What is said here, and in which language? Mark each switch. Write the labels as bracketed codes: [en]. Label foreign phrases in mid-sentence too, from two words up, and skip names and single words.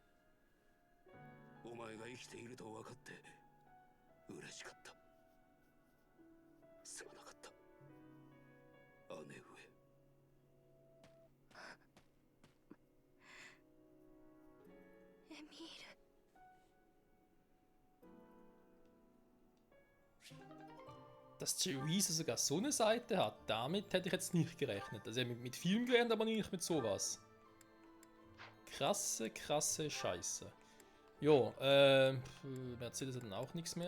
[ja] お前が生きていると分かって嬉しかった。すまなかった、姉上。エミール。 [de] Dass Chorizo sogar so eine Seite hat, damit hätte ich jetzt nicht gerechnet. Also mit Film gelernt, aber nicht mit sowas. Krasse Scheiße. Jo, Mercedes hat dann auch nichts mehr.